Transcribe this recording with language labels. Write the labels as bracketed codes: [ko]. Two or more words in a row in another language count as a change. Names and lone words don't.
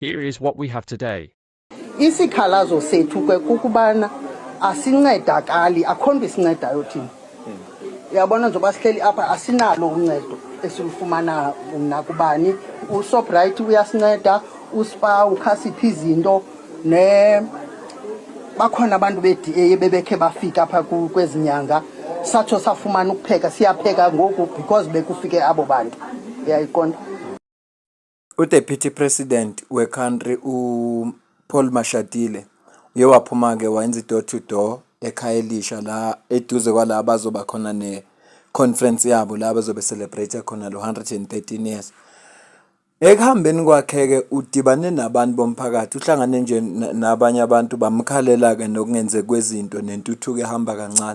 [en] Here is what we have today. [xh] Isikhalazo sethu ke kukubana asincedakali akho nto isincedayo thina. Uyabona njengoba sihleli apha asinalo uncedo esilufumana nakubani. UShoprite uyasinceda, uSpar ukhasiphi izinto bakhona abantu be-DA bebekhe bafika apha kwezinyanga satsho safumana ukupheka siyapheka ngoku because bekufike abo bantu. Uyayiqonda? [zu] U-Deputy President we-country Paul Mashatile uye waphuma-ke wayenza i- [en] door to door [zu] ekhaya elisha la eduze kwala abazoba khona ne-conference yabo la abazobe celebrate khona lo 113 years. Ekuhambeni kwakhe-ke udibane nabantu bomphakathi, uhlangane nje nabanye abantu bamkhalela-ke nokungenzeki kwezinto nentuthuko ehamba kancane.